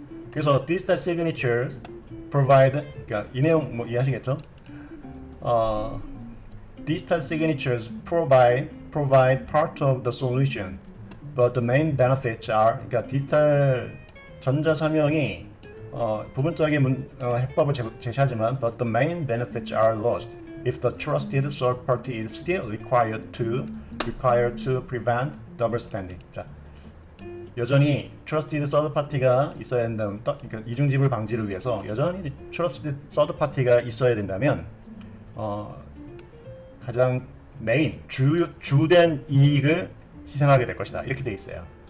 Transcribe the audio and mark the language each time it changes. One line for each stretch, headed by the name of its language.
Korean: 그래서
English: digital signatures provide,
Korean: 그러니까 이 내용 이해하시겠죠?
English: Digital signatures provide part of the solution, but the main benefits are,
Korean: 그러니까 디지털 전자 설명이 부분적인 해법을 제시하지만
English: but the main benefits are lost if the trusted third party is still required to prevent double spending.
Korean: 자, 여전히 trusted third party가 있어야 된다면, 그러니까 이중지불 방지를 위해서 여전히 trusted third party가 있어야 된다면 가장 메인 주된 이익을 희생하게 될 것이다. 이렇게 돼 있어요.